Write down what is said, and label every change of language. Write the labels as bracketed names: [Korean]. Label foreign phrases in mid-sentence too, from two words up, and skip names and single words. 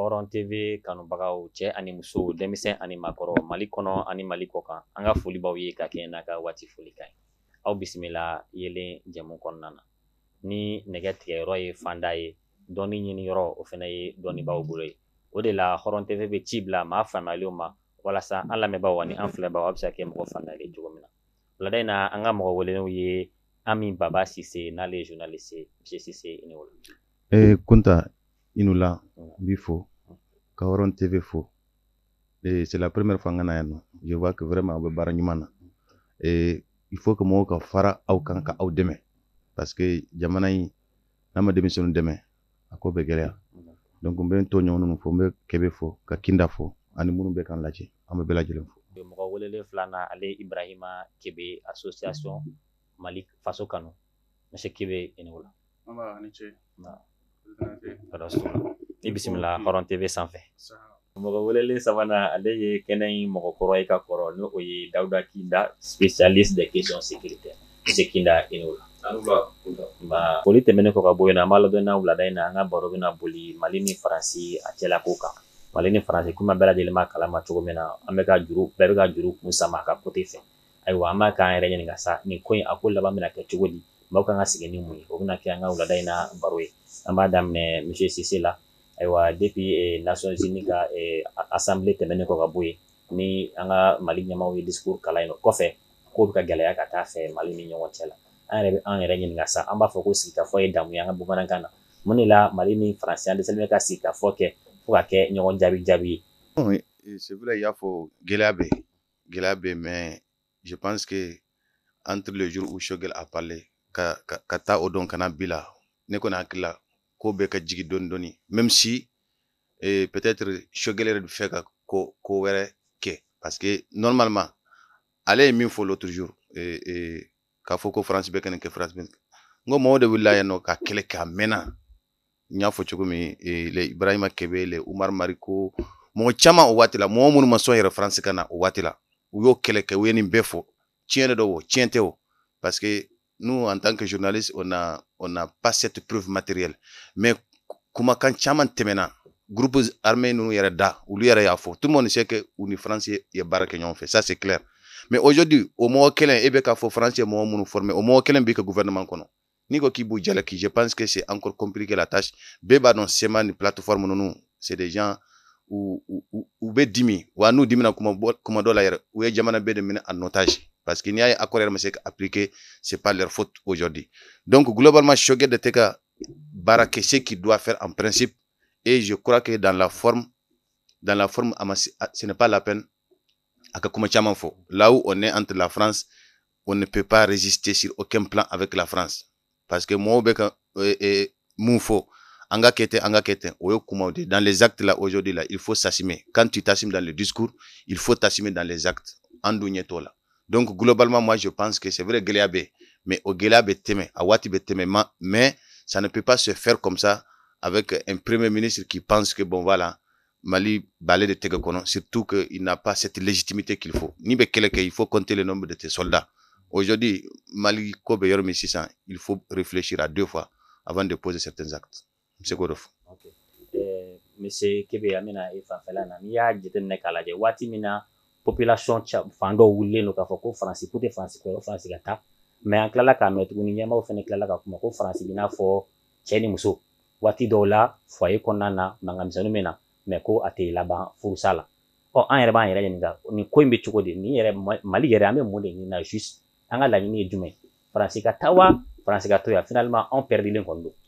[Bambara] TV kanubagaw cɛ ani muso denmisɛn ani maakɔrɔ Mali kɔnɔ ani Mali kɔkan an ka foli b'aw ye ka kɛɲɛ n'a ka waati folikan ye aw bisimila yelen jɛmu kɔnɔna na ni nɛgɛ tigɛyɔrɔ ye fanda ye dɔnni ɲini yɔrɔ o fana ye dɔnnibaaw bolo ye o de la Hɔrɔn TV bɛ ci bila maa faamuyalenw ma walasa an lamɛnbaaw ani an filɛbaaw a bɛ se ka kɛ mɔgɔ faamuyalen cogo min na wulada in na an ka mɔgɔ welenenw ye Ami Baba Sise n'ale ye journaliste ye Monsieur Sise i ni wolo. Kunta Inula Bifo ka Hɔrɔn TV fo. [French] C'est la première fois [Bambara] ngana yano. [French] Je vois que vraiment on [Bambara] bara nyumana. [French] Il faut que [Bambara] mo ka fara aw kan ka aw dɛmɛ [French] parce que [Bambara] jamana in n'a ma denmisɛnninw dɛmɛ a ko bɛ gɛlɛya. Donc n bɛ n tɔɲɔgɔn ninnu fo n bɛ Kebe fo ka Kinda fo ani minnu bɛ kan lajɛ an bɛ bɛɛ lajɛlen fo. Mɔgɔ welelen filanan ale Ibrahima Kebe association Mali faso kanu Monsieur Kebe i ni wolo. I bisimila Hɔrɔn TV sanfɛ. Mɔgɔ welelen sabanan ale ye kɛnɛ in mɔgɔkɔrɔ ye ka kɔrɔ n'o ye Dawuda Kinda [French] spécialiste des questions sécuritaires [Bambara] Monsieur Kinda i ni wolo. Foli tɛmɛnen kɔ ka bɔ yen na an b'a ladɔn na wulada in na an ka baro bɛna boli Mali ni Faransi a cɛlako kan Mali ni Faransi kuma bɛɛ lajɛlen b'a kalama cogo min na an bɛ ka juru bɛɛ bɛ ka juru kun sama a ka côté fɛ ayiwa an b'a k'an yɛrɛ ɲininka sa nin ko in a ko laban bɛna kɛ cogo di maaw kan ka sigi ni mun ye o bɛna kɛ an ka wulada in na baro ye an b'a daminɛ Monsieur Sise la ayiwa depuis Nations Unies ka assemblée tɛmɛnen kɔ ka bɔ yen ni an ka Mali ɲɛmaaw ye discours kalan yen kɔfɛ k'o bɛ ka gɛlɛya ka taa fɛ Mali ni ɲɔgɔn cɛ la an yɛrɛ ɲininka sa an b'a fɔ ko sigikafɔ ye damu ye an ka bamanankan na mun de la Mali ni Faransi an dɛsɛlen bɛ ka sigikafɔ kɛ fo ka kɛ ɲɔgɔn jaabi ye. [French] C'est vrai il y a [Bambara] fɔ gɛlɛya bɛ [French] mais je pense que entre le jour où Choguel a parlé [Bambara] ka taa o dɔn kana bi la ne kɔni hakili la ko bɛɛ ka jigi dɔɔni dɔɔni [French] même si peut-être [Bambara] Choguel yɛrɛ bɛ fɛ ka ko wɛrɛ kɛ [French] parce que normalement [Bambara] ale ye min fɔ [French] l'autre jour [Bambara] k'a fɔ ko France bɛ ka nin kɛ France bɛ n ko mɔgɔw de wulila yan nɔ ka kɛlɛ kɛ a mɛnna n y'a fɔ cogo min le Ibrahima Kebe le Umar Mariko mɔgɔ caman o waati la mɔgɔ minnu ma sɔn yɛrɛ France ka na o waati la u y'o kɛlɛ kɛ u ye nin bɛɛ fɔ tiɲɛ de don o tiɲɛ tɛ o [French] parce que nous en tant que journaliste on n'a pas cette preuve matérielle mais [Bambara] kumakan caman tɛmɛna [French] groupe armé [Bambara] ninnu yɛrɛ da olu yɛrɛ y'a fɔ [French] tout le monde sait [Bambara] que u ni France ye baara kɛ ɲɔgɔn fɛ [French] ça c'est clair mais aujourd'hui [Bambara] o mɔgɔ kelen e bɛ k'a fɔ France ye mɔgɔ minnu formé o mɔgɔ kelen b'i ka gouvernement kɔnɔ n'i ko k'i b'u jalaki [French] je pense que c'est encore compliqué la tâche [Bambara] bɛɛ b'a dɔn sema ni plateforme ninnu [French] c'est des gens [Bambara] u bɛ dimi wa n'u dimina kuma dɔ la yɛrɛ u ye jamana bɛɛ de minɛ [French] en otage parce que [Bambara] n'i y'a ye accord yɛrɛ ma se ka appliquer [French] c'est pas leur faute aujourd'hui donc globalement [Bambara] Choguel de tɛ ka baara kɛ [French] ce qu'il doit faire en principe et je crois que dans la forme ce n'est pas la peine à [Bambara] ka kuma caman fɔ [French] là où on est entre la France on ne peut pas résister sur aucun plan avec la France parce que [Bambara] mɔgɔw bɛ ka mun fɔ an ka kɛ ten o ye kumaw de [French] dans les actes là aujourd'hui là il faut s'assumer quand tu t'assumes dans le discours il faut t'assumer dans les actes [Bambara] an dun ɲɛ t'o la [French] donc globalement moi je pense que c'est vrai [Bambara] gɛlɛya bɛ [French] mais [Bambara] o gɛlɛya bɛ tɛmɛ [French] a waati bɛ tɛmɛ mais ça ne peut pas se faire comme ça avec un premier ministre qui pense que bon voilà Mali balai [Bambara] de tɛgɛ kɔnɔ [French] surtout que il n'a pas cette légitimité qu'il faut [Bambara] ni bɛ kɛlɛ kɛ [French] il faut compter le nombre de tes soldats aujourd'hui [Bambara] Mali ko bɛ yɔrɔ min sisan [French] il faut réfléchir à deux fois avant de poser certains actes c'est quoi fɔ. [Bambara] Monsieur Kebe an bɛna e fanfɛla na n'i y'a jateminɛ k'a lajɛ waati min na population fan dɔw wulilen don k'a fɔ ko Faransi ko tɛ Faransi kɔ Faransi ka taa mais an tilala k'a mɛn tuguni ɲɛmaaw fana tilala ka kuma ko Faransi b'i n'a fɔ cɛ ni muso waati dɔw la foyer kɔnɔna na mankanmisɛnninw bɛ na mais ko a tɛ laban furusa la an yɛrɛ b'an yɛrɛ ɲininka nin ko in bɛ cogo di nin yɛrɛ Mali yɛrɛ an bɛ mun de ɲini na juste an ka laɲini ye jumɛn Faransi ka taa wa Faransi ka to yan finalement anw perdilen kɔni don.